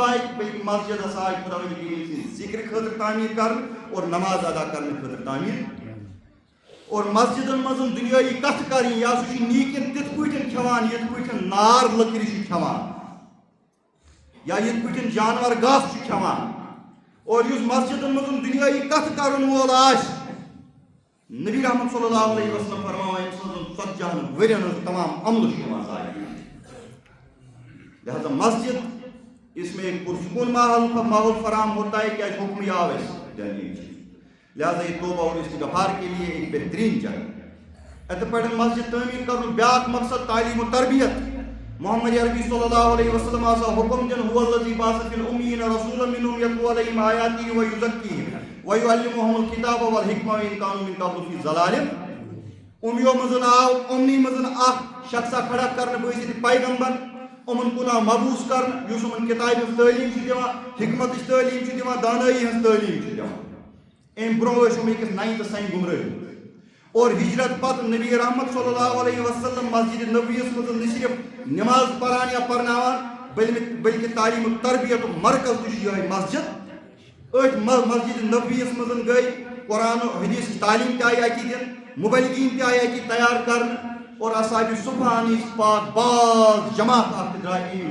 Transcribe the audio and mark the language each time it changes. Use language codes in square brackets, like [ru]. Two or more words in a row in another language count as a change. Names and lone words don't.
[ks] آے بلکہِ مسجد ہسا آے خۄدا کریم سٕنٛدِ ذِکرِ خٲطرٕ تعمیٖر کرنہٕ اور نماز ادا کرنہٕ خٲطرٕ تعمیٖر اور مسجدن منٛز دُنیٲیی کتھٕ کرٕنۍ یا سُہ چھُ نیٖکٮ۪ن تِتھ پٲٹھۍ کھٮ۪وان یِتھ پٲٹھۍ نار لٔکرِ چھُ کھٮ۪وان یا یِتھ پٲٹھۍ جانور گاسہٕ چھُ کھٮ۪وان اور یُس مسجدن منٛز دُنیٲیی کتھٕ کرن وول آسہِ نبی رحمت [ar] صلی اللہ علیہ وسلم [ks] فرماوان أمۍ سٕنٛزن 40 ؤرین ہٕنٛز تمام عملہٕ چھُ یِوان ضایع [ur] لہذا مسجد اس میں ایک پرسکون ماحول فراہم ہوتا ہے کیا حکم یہ آوے لہذا یہ توبہ اور استغفار کے لیے ایک بہترین جگہ [ks] اتھ پہ مسجد تعمیر کرن بیاکھ مقصد تعلیم و تربیت [ur] محمد عربی [ar] صلی اللہ علیہ وسلم [ks] آسا حکم دن [ar] هو الذی بعث فی الامین رسولا منهم یتلو علیہم آیاته ویزکیہم ویعلمهم الکتاب والحکمہ وان کانوا من قبل فی ضلال [ks] امیوں مزن آو امنی مزن اخ شخصا کھڑا کرن بٲزِتھ پیغمبر امن کُن آو مبوس کرن یُس یِمن کتابہِ ہٕنٛز تعلیٖم چھُ دِوان حکمتٕچ تعلیٖم چھُ دِوان دانٲیی ہٕنٛز تعلیٖم چھُ دِوان امہِ برونٛہہ ٲسۍ یِم أکِس نَیہِ تہٕ سَنہِ گُمرٲہی اور ہجرت پتہٕ نبی رحمت [ar] صلی اللہ علیہ وسلم [ks] مسجد نبویس منٛز نہ صرف نماز پران یا پرناوان بلکہ تعلیم و تربیت مرکز تہِ چھُ یِہوٚے مسجد أتھۍ مسجد نبویس منٛز گٔے قرآن و حدیث تعلیٖم تہِ آیہِ اَتی دِنہٕ مُبلغیٖن تہِ آیہِ اَتی تیار کرنہٕ اور اصحابِ صُبحان ہِنٛز پاک باز جماعت اکھ تہِ درٛاے